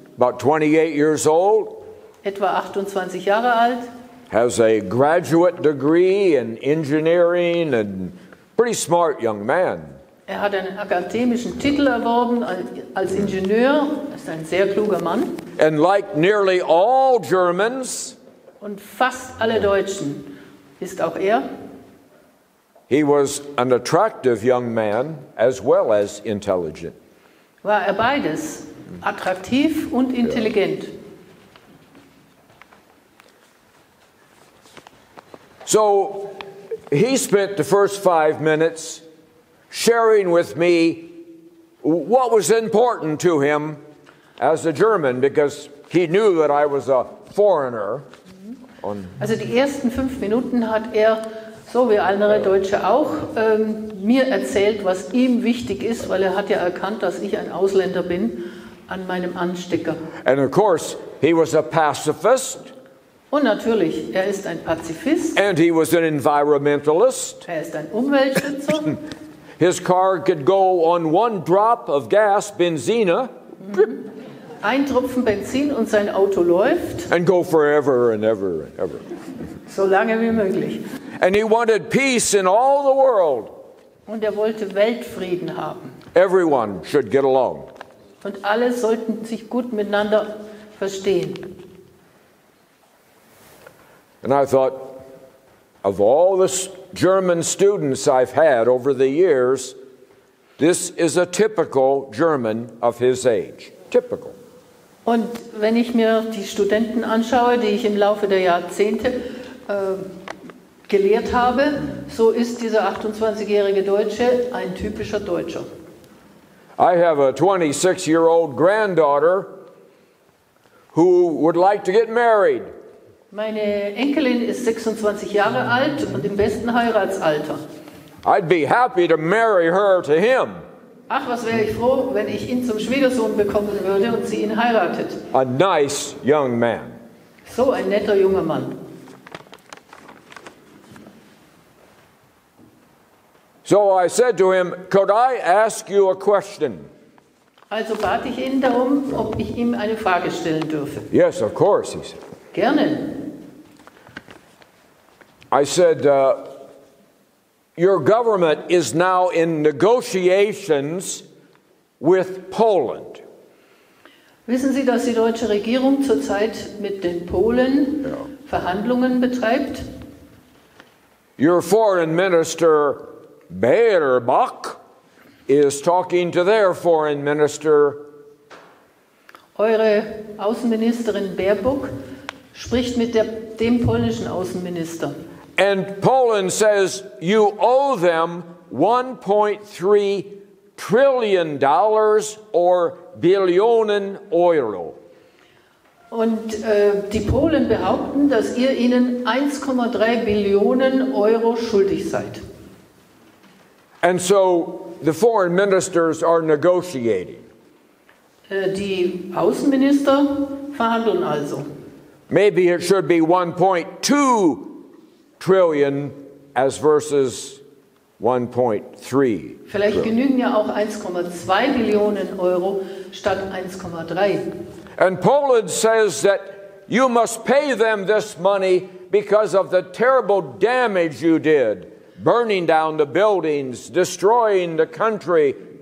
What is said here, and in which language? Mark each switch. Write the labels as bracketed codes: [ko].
[en] about 28 years old, [de] etwa 28 Jahre alt, [en] has a graduate degree in engineering, and pretty smart young man. [de] Er hat einen akademischen Titel erworben als Ingenieur, ist ein sehr kluger Mann. [en] And like nearly all Germans, [de] Und fast alle Deutschen ist auch er. [en] he was an attractive young man as well as intelligent. [de] War er beides, attraktiv und intelligent. [en] So he spent the first 5 minutes sharing with me what was important to him as a German, because he knew that I was a foreigner. [de] Also die ersten 5 Minuten hat er, so wie andere Deutsche auch, mir erzählt, was ihm wichtig ist, weil er hat ja erkannt, dass ich ein Ausländer bin, an meinem Anstecker. [en] And of course, he was a pacifist, [de] Und natürlich, er ist ein Pazifist, [en] and he was an environmentalist. [de] er ist ein Umweltschützer. [en] His car could go on 1 drop of gas, benzina, [de] Ein Tropfen Benzin und sein Auto läuft, [en] and go forever and ever and ever. [de] so lange wie möglich. [en] And he wanted peace in all the world. [de] Und er wollte Weltfrieden haben. [en] Everyone should get along. [de] Und alle sollten sich gut miteinander verstehen. [en] And I thought, of all the German students I've had over the years, this is a typical German of his age. Typical. [de] Und wenn ich mir die Studenten anschaue, die ich im Laufe der Jahrzehnte gelehrt habe, so ist dieser 28-jährige Deutsche ein typischer Deutscher. [en] I have a 26-year-old granddaughter who would like to get married. [de] Meine Enkelin ist 26 Jahre alt und im besten Heiratsalter. [en] I'd be happy to marry her to him. [de] Ach, was wäre ich froh, wenn ich ihn zum Schwiegersohn bekommen würde und sie ihn heiratet. [en] A nice young man. [de] So ein netter junger Mann. [en] So I said to him, could I ask you a question? [de] Also bat ich ihn darum, ob ich ihm eine Frage stellen dürfe. [en] Yes, of course, he said. [de] Gerne. [en] I said, your government is now in negotiations with Poland. [de] Wissen Sie, dass die deutsche Regierung zurzeit mit den Polen Verhandlungen betreibt? [en] Your foreign minister, Baerbock, is talking to their foreign minister. [de] Eure Außenministerin Baerbock spricht mit dem polnischen Außenminister. [en] And Poland says you owe them $1.3 trillion or [de] Billionen Euro. Und die Polen behaupten, dass ihr ihnen 1,3 Billionen Euro schuldig seid. [en] And so the foreign ministers are negotiating. [de] Die Außenminister verhandeln also. [en] Maybe it should be 1.2 trillion as versus 1.3. [de] Vielleicht genügen ja auch 1,2 Billionen Euro statt 1,3. [en] And Poland says that you must pay them this money because of the terrible damage you did, burning down the buildings, destroying the country.